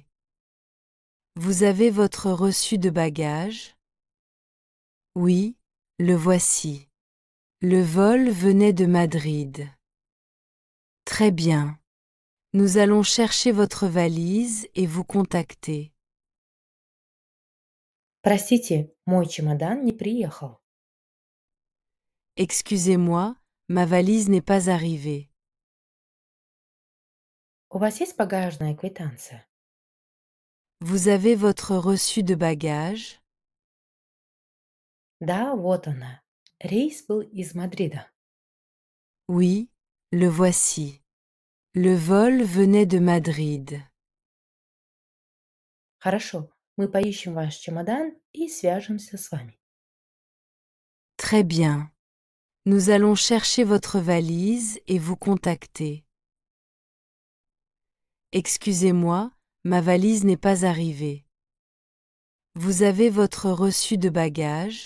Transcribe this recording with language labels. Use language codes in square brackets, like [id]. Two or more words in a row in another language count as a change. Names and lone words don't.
[fr] Vous avez votre reçu de bagages? Oui, le voici. Le vol venait de Madrid. Très bien. Nous allons chercher votre valise et vous contacter. [ru] Простите, мой чемодан не приехал. [fr] Excusez-moi, ma valise n'est pas arrivée. [ru] У вас есть багажная квитанция? [fr] Vous avez votre reçu de bagages? [ru] Да, вот она. Рейс был из Мадрида. [fr] Oui, le voici. Le vol venait de Madrid. [ru] Хорошо, мы поищем ваш чемодан и свяжемся с вами. [fr] Très bien. Nous allons chercher votre valise et vous contacter. Excusez-moi, ma valise n'est pas arrivée. Vous avez votre reçu de bagages?